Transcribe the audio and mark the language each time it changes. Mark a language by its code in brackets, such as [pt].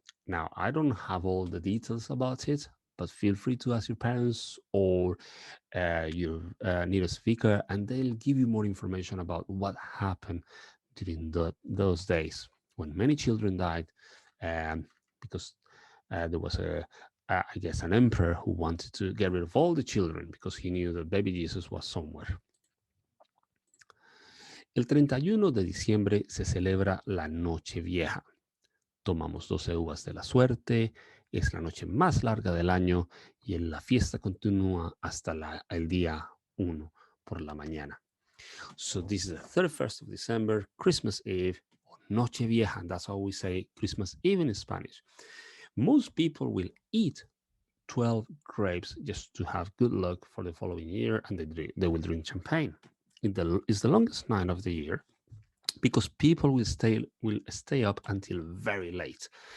[en] Now, I don't have all the details about it, but feel free to ask your parents or your nearest speaker, and they'll give you more information about what happened during those days when many children died because there was I guess, an emperor who wanted to get rid of all the children because he knew that baby Jesus was somewhere. [es] El 31 de diciembre se celebra la Noche Vieja. Tomamos 12 uvas de la suerte, es la noche más larga del año y la fiesta continúa hasta el día 1 por la mañana. [en] So this is the 31st of December, Christmas Eve, or Noche Vieja, and that's how we say Christmas Eve in Spanish. Most people will eat 12 grapes just to have good luck for the following year, and they will drink champagne. It's the longest night of the year because people will stay up until very late.